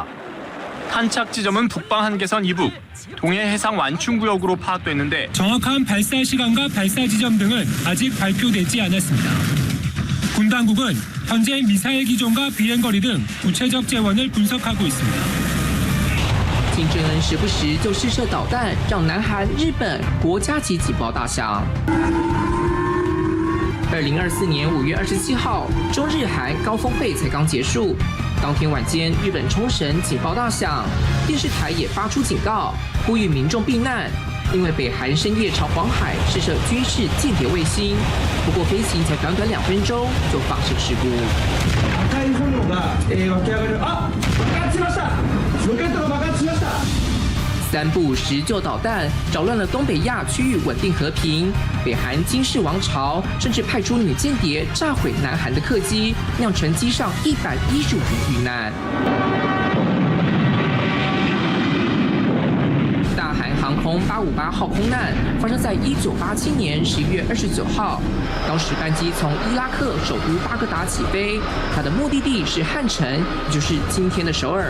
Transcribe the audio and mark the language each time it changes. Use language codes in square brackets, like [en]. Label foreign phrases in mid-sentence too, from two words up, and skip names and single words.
[ko] 탄착 지점은 북방 한계선 이북, 동해 해상 완충구역으로 파악됐는데 정확한 발사 시간과 발사 지점 등은 아직 발표되지 않았습니다. 군 당국은 현재 미사일 기종과 비행 거리 등 구체적 재원을 분석하고 있습니다. [zh] 金正恩时不时就试射导弹，让南韩、日本国家级警报大响。2024年5月27号，中日韩高峰会才刚结束。当天晚间，日本冲绳警报大响，电视台也发出警告，呼吁民众避難，因为北韩深夜朝黄海试射军事间谍卫星。不过飞行才短短2分钟就发生事故。 [ja] 赤い炎が湧き上がる。あ、爆発しました。ロケットが爆発しました。 [zh] 3 不50就导弹扰乱了东北亚区域稳定和平，北韩金氏王朝甚至派出女间谍炸毁南韩的客机，酿成机上115人遇难。大韩航空858号空难发生在1987年11月29号，当时班机从伊拉克首都巴格达起飞，它的目的地是汉城，也就是今天的首尔。